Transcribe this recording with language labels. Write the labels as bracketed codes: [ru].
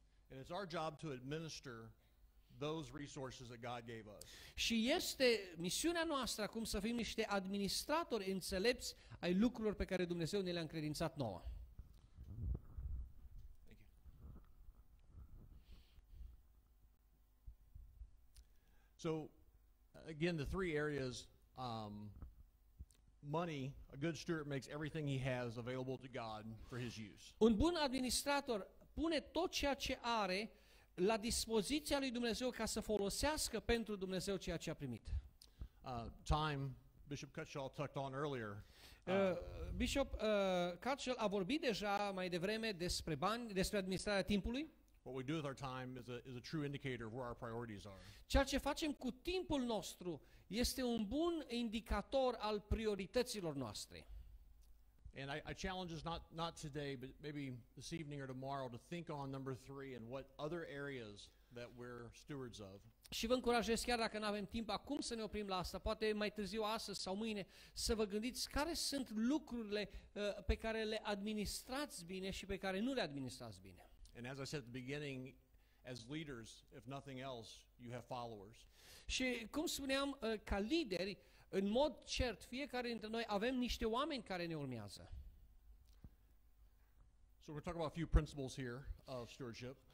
[en] And it's our job to administer those resources that God gave us. [ro] Și este misiunea noastră acum să fim niște administratori înțelepți ai lucrurilor pe care Dumnezeu ne le-a încredințat nouă. [en] Thank you. So again, the 3 areas, money, a good steward makes everything he has available to God for his use. [ro] Un bun administrator pune tot ceea ce are la dispoziția lui Dumnezeu ca să folosească pentru Dumnezeu ceea ce a primit. [en] Time, Bishop Cutshall touched on earlier. [ro] Bishop Cutshall a vorbit deja mai devreme despre bani, despre administrarea timpului. [en] What we do with our time is a true indicator of where our priorities are. [ro] Ceea ce facem cu timpul nostru este un bun indicator al priorităților noastre. [en] And I challenge us not today, but maybe this evening or tomorrow to think on number 3 and what other areas that we're stewards of. [ro] Și vă încurajez, chiar dacă nu avem timp acum să ne oprim la asta, poate mai târziu astăzi sau mâine, să vă gândiți care sunt lucrurile pe care le administrați bine și pe care nu le administrați bine. [en] And as I said at the beginning, as leaders, if nothing else, you have followers. [ro] Și cum spuneam, ca lideri, în mod cert, fiecare dintre noi avem niște oameni care ne urmează. [en] So we're talking about a few principles here of stewardship.